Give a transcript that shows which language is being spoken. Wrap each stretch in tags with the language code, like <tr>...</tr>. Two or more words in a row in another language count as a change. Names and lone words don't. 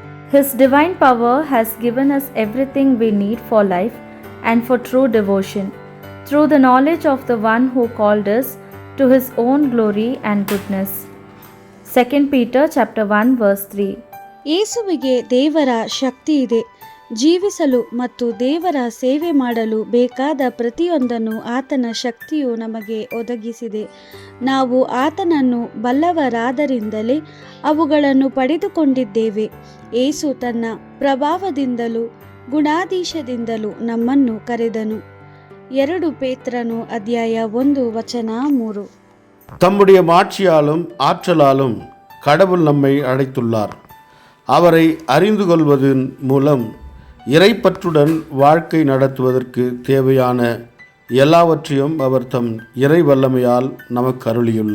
<en>His divine power has given us everything we need for life and for true devotion, through the knowledge of the one who called us to his own glory and goodness. 2 Peter chapter 1 verse 3.</en> <kn>ಯೇಸುವಿಗೆ ದೇವರ ಶಕ್ತಿ ಇದೆ. ಜೀವಿಸಲು ಮತ್ತು ದೇವರ ಸೇವೆ ಮಾಡಲು ಬೇಕಾದ ಪ್ರತಿಯೊಂದನ್ನು ಆತನ ಶಕ್ತಿಯು ನಮಗೆ ಒದಗಿಸಿದೆ. ನಾವು ಆತನನ್ನು ಬಲ್ಲವರಾದರಿಂದಲೇ ಅವುಗಳನ್ನು ಪಡೆದುಕೊಂಡಿದ್ದೇವೆ. ಯೇಸು ತನ್ನ ಪ್ರಭಾವದಿಂದಲೂ ಗುಣಾಧೀಶದಿಂದಲೂ ನಮ್ಮನ್ನು ಕರೆದನು. 2 ಪೇತ್ರನು ಅಧ್ಯಾಯ 1 ವಚನ 3.</kn> <ta>தம்முடைய மாட்சியாலும் ஆற்றலாலும் கடவுள் நம்மை அழைத்துள்ளார். அவரை அறிந்து கொள்வதன் மூலம் இறைப்பற்றுடன் வாழ்க்கை நடத்துவதற்கு தேவையான எல்லாவற்றையும் அவர் தம் இறை வல்லமையால் நமக்கு அருளியுள்ளார்.</ta>